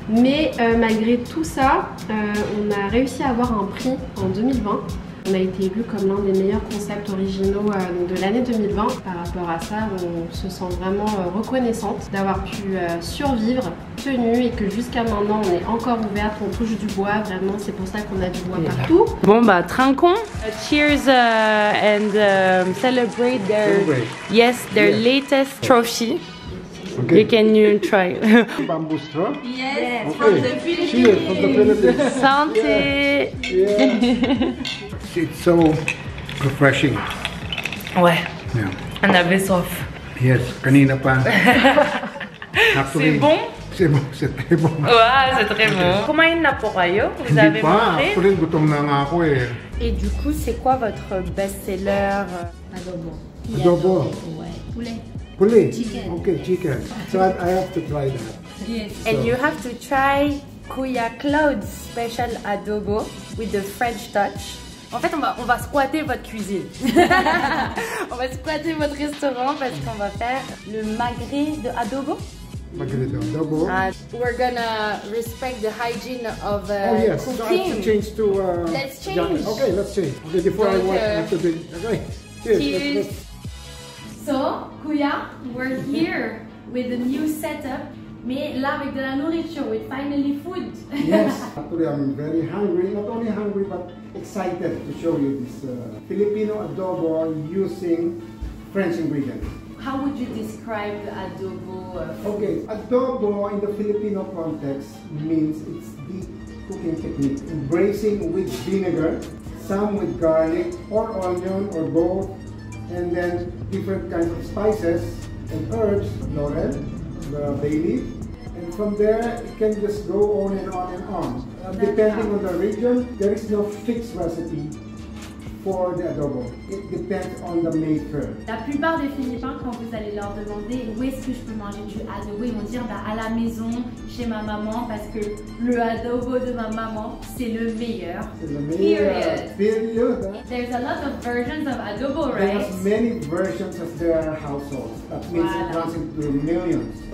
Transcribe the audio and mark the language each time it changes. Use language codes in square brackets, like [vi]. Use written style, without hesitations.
[fr] Mais malgré tout ça, on a réussi à avoir un prix en 2020. On a été élu comme l'un des meilleurs concepts originaux de l'année 2020. Par rapport à ça, on se sent vraiment reconnaissante d'avoir pu survivre, tenue et que jusqu'à maintenant on est encore ouverte, on touche du bois, vraiment c'est pour ça qu'on a du bois partout. Bon bah trinquons. [en] Cheers and celebrate their latest trophy. Okay. Can you try? Bamboo straw? Yes, okay. From the Philippines. Cheers from the Philippines. [fr] Santé. [en] Yeah. It's so refreshing. [fr] Ouais. [en] Yeah. [fr] On avait soif. [tl] Yes, kanina pa. [fr] C'est bon? C'est bon, c'est très bon. Ouais, c'est très bon. [tl] Kumain na po kayo? [fr] Vous avez mangé? [tl] Actually, gutom na nga ako eh. [fr] Et du coup, c'est quoi votre best-seller? Adobo. Adobo. Ouais. Poulet. Poulet? [en] Chicken. Okay, chicken. So I have to try that. Yes. And you have to try Kuya Cloud's special adobo with the French touch. [fr] En fait, on va squatter votre cuisine. On va squatter votre restaurant parce qu'on va faire le magret de adobo. Magret de adobo. [en] We're gonna respect the hygiene of oh yes, cooking. so I have to change to... Let's change. Okay, let's change. Okay, before [fr] Donc, [en] I have to do... Okay, cheers. Cheers. So, Kuya, we're here with a new setup. [fr] Mais là, avec de la nourriture, [en] with finally food. Yes, actually I'm very hungry. Not only hungry, but excited to show you this Filipino adobo using French ingredients. How would you describe the adobo? Okay, adobo in the Filipino context means it's the cooking technique, embracing with vinegar, some with garlic or onion or both, and then different kinds of spices and herbs, laurel, the bay leaf. And from there, it can just go on and on and on. Depending on the region, there is no fixed recipe for the adobo. It depends on the maker. [fr] La plupart des Philippins, quand vous allez leur demander où est-ce que je peux manger du adobo, ils vont dire bah, à la maison, chez ma maman, parce que le adobo de ma maman, c'est le meilleur. C'est le meilleur. Period. [en] There's a lot of versions of adobo, right? There's many versions of their households. That means it runs into millions.